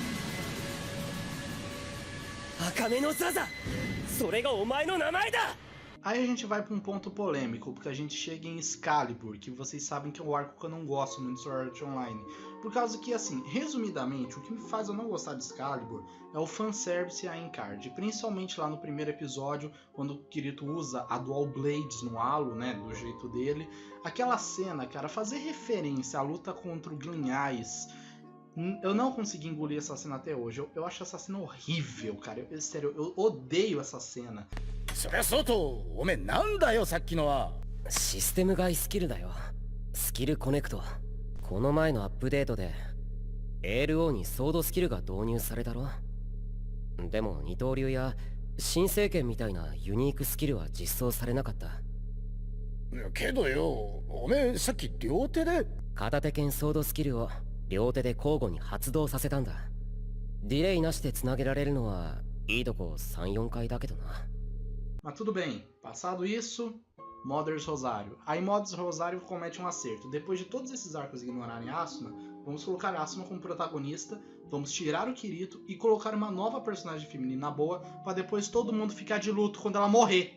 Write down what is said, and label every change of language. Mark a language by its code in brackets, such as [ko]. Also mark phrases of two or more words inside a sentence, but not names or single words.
[ja] 茜のサザ、それがお前の名前だ。 [pt] Aí a gente vai para um ponto polêmico, porque a gente chega em Excalibur, que vocês sabem que é um arco que eu não gosto muito de Sword Art Online. Por causa que, assim, resumidamente, o que me faz eu não gostar de Excalibur é o fanservice e a Encard. Principalmente lá no primeiro episódio, quando o Kirito usa a Dual Blades no halo, né, do jeito dele. Aquela cena, cara, fazer referência à luta contra o Glinhais. Eu não consegui engolir essa cena até hoje. Eu acho essa cena horrível, cara. Sério, eu odeio essa cena. [ja] そりゃそうとおめえなんだよさっきのは。システム外スキルだよ。スキルコネクト。この前のアップデートで ALO にソードスキルが導入されたろ。でも二刀流や新聖剣みたいなユニークスキルは実装されなかった。けどよ、おめえさっき両手で。片手剣ソードスキルを両手で交互に発動させたんだ。ディレイなしで繋げられるのはいいとこ 3,4 回だけどな。 [pt] Mas tudo bem, passado isso, Mothers Rosário. Aí Mothers Rosário comete um acerto. Depois de todos esses arcos ignorarem Asuna, vamos colocar Asuna como protagonista, vamos tirar o Kirito e colocar uma nova personagem feminina boa para depois todo mundo ficar de luto quando ela morrer.